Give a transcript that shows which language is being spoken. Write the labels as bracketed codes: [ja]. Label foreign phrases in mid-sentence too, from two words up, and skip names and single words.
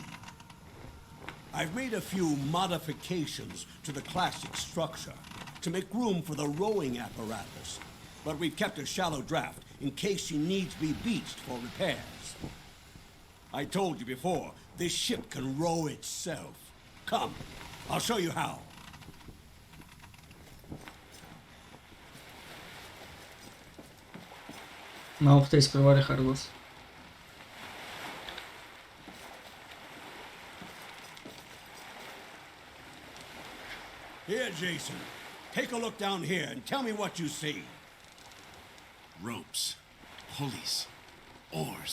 [en] I've made a few modifications to the classic structure to make room for the rowing apparatus, but we've kept a shallow draft in case she needs to be beached for repairs. I told you before, this ship can row itself. Come, I'll show you how. [bg] Малко те изпреварих, Аргос. [en] Here, Jayson. Take a look down here and tell me what you see. Ropes, pulleys, oars.